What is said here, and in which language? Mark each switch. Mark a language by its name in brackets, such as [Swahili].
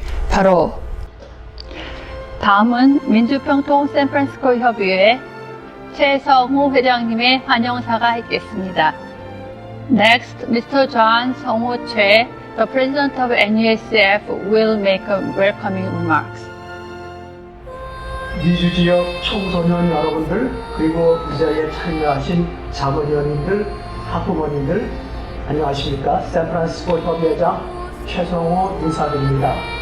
[Korean] 바로 다음은 민주평통 샌프란시스코 협의회 최성우 회장님의 환영사가 있겠습니다. [English] Next, Mr. John 성우 최, the President of NUSF, will make a welcoming remarks. [Korean] 미주 지역 청소년 여러분들, 그리고 이 자리에 참여하신 자문위원님들, 학부모님들, 안녕하십니까? 샌프란시스코 협의회장 최성우 인사드립니다.